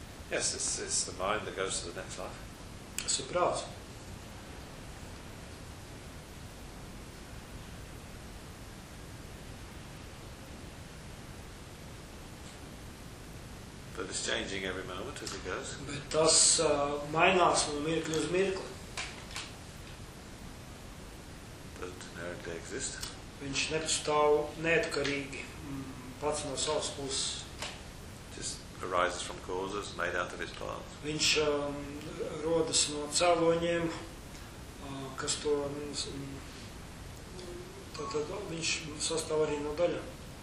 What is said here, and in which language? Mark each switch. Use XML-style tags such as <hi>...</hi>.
<en>Yes, it's the mind that goes to the next life.</en> <lv>Suprāts.</lv> <en>But it's changing every moment as it goes.</en> <lv>Bet tas mainās no mirkļa uz mirkli.</lv> <en>Doesn't inherently exist.</en> <lv>Viņš nepastāv neatkarīgi pats no savas puses.</lv> <en>Just arises from causes made out of his parts.</en> <lv>Viņš rodas no cēloņiem, kas to tātad viņš sastāv arī no daļām.</lv>